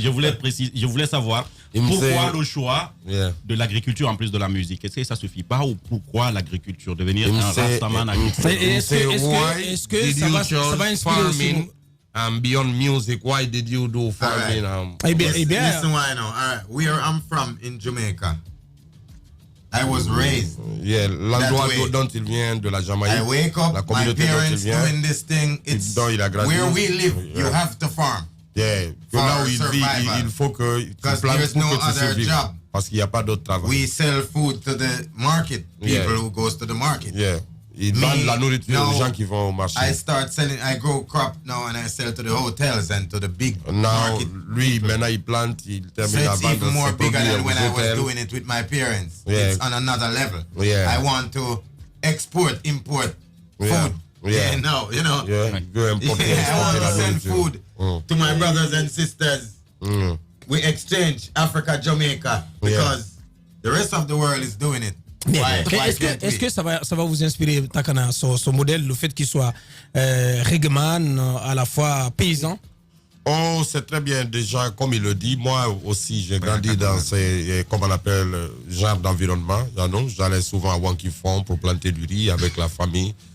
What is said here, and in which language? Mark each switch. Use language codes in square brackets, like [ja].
[fr] Je voulais savoir pourquoi le choix de l'agriculture en plus de la musique. Est-ce que ça suffit pas, ou pourquoi l'agriculture, devenir un rastaman agriculteur? Est-ce que ça va inspirer aussi? [en] Beyond music, why did you do farming? Listen, why now? All right, where I'm from in Jamaica, I was raised. [fr] Yeah, l'endroit dont il vient, de la Jamaïque. [en] I wake up, la my parents doing this thing. It's where we live. You have to farm. [fr] Yeah, que là où il vit, il faut que tu plantes pour que tu survives. Parce qu'il n'y a pas d'autre travail. [en] We sell food to the market. People who goes to the market. Yeah. [fr] Il vend la nourriture aux gens qui vont au marché. [en] I grow crop now and I sell to the hotels and to the big market. [fr] Lui, maintenant, il plante, il termine à vendre. [en] So it's even more bigger than when I was doing it with my parents. Yeah. It's on another level. Yeah. I want to import food. Yeah. No, you know. Yeah. Go import, I want to send food to my brothers and sisters. We exchange Africa, Jamaica, because the rest of the world is doing it. [fr] Est-ce que ça va vous inspirer, Takana, son modèle, le fait qu'il soit reggaeman, à la fois paysan? Oh, c'est très bien. Déjà, comme il le dit, moi aussi, j'ai grandi dans ces, comme on appelle, genre d'environnement. J'allais souvent à Wankifon pour planter du riz avec la famille.